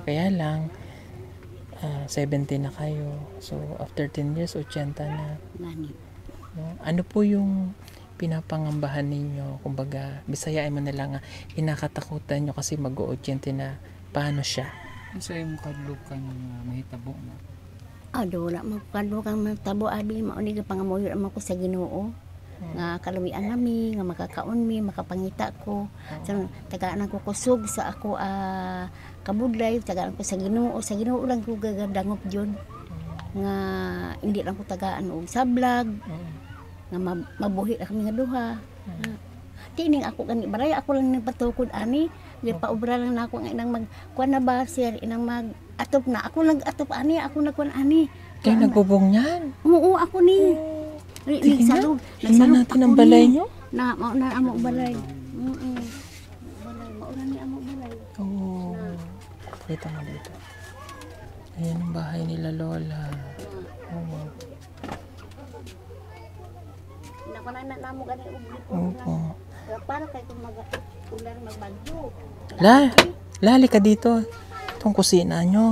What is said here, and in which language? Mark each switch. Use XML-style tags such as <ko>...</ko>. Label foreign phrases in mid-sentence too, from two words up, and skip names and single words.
<tl>Kaya lang 70 na kayo. So, after 10 years, 80 na.</tl> <ceb>Gani. No?</ceb> <tl>Ano po yung pinapangambahan ninyo? Kumbaga, bisayain mo na lang hinakatakutan nyo kasi mag-80 na. Paano siya?</tl> <ceb>Ang sa iyong kadlukan mahitabo na. Wala magkadukan matabo abi mauni ka pangamuyo man ko sa Ginoo. Nga kalawian nami, nga makakaon mi, makapangita ko. So, tagaan ko kusog sa ako kabudlay, tagaan ko sa Ginoo lang ko gagadangop jud. Nga hindi lang ko tagaan og sablag. Nga mabuhi ra kami nga duha. Tining ako gani baray ako lang nagpatukod ani, di pa obra lang nako nga inang magkuan na ba sir inang mag atop na ako nag-atop ani, ako nagkuan ani.</ceb> <tl>Kaya nagbubong yan.</tl> <ceb>Oo, ako ni.</ceb> <tl>Tingnan natin ang balay nyo.</tl> <ceb>Mao na amo balay. Balay, mao na ni amo balay.</ceb> <tl>Oo. Kita mo dito. Ayan ang bahay nila Lola. Oo.</tl> <ceb>Nakunan na namo gani ubli ko. Oo. Para kay kung ulan magbagyo.</ceb> <tl>Lali ka dito. Itong kusina nyo.</tl>